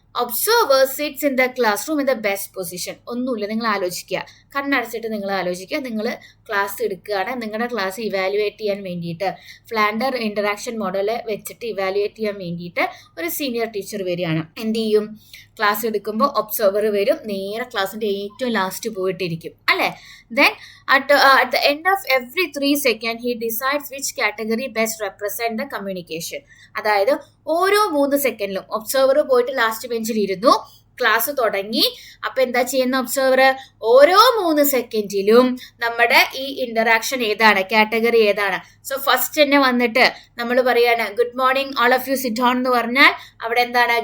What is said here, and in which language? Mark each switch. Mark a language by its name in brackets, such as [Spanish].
[English] Observer sits in the class room in the best position. [Malayalam] ഒന്നുമില്ല, നിങ്ങൾ ആലോചിക്കുക, കണ്ണടച്ചിട്ട് നിങ്ങൾ ആലോചിക്കുക, നിങ്ങൾ ക്ലാസ് എടുക്കുകയാണ്, നിങ്ങളുടെ ക്ലാസ് ഇവാലുവേറ്റ് ചെയ്യാൻ വേണ്ടിയിട്ട് ഫ്ലാൻഡർ ഇന്ററാക്ഷൻ മോഡൽ വെച്ചിട്ട് ഇവാലുവേറ്റ് ചെയ്യാൻ വേണ്ടിയിട്ട് ഒരു സീനിയർ ടീച്ചർ വരികയാണ്. എന്ത് ചെയ്യും? ക്ലാസ് എടുക്കുമ്പോൾ ഒബ്സർവർ വരും, നേരെ ക്ലാസ്സിന്റെ ഏറ്റവും ലാസ്റ്റ് പോയിട്ടിരിക്കും അല്ലേ. [English] Then at the end of every 3 seconds he decides which category best represent the communication. [Malayalam] അതായത് ഓരോ 3 സെക്കൻഡിലും ഒബ്സർവർ പോയിട്ട് ലാസ്റ്റ് ബെഞ്ചിൽ ഇരുന്നു, ക്ലാസ് തുടങ്ങി. അപ്പൊ എന്താ ചെയ്യുന്ന ഒബ്സർവർ? ഓരോ 3 സെക്കൻഡിലും നമ്മുടെ ഈ ഇന്ററാക്ഷൻ ഏതാണ്, കാറ്റഗറി ഏതാണ്. സോ ഫസ്റ്റ് തന്നെ വന്നിട്ട് നമ്മൾ പറയാണ് [English] good morning all of you sit down [Malayalam] എന്ന് പറഞ്ഞാൽ അവിടെ എന്താണ്?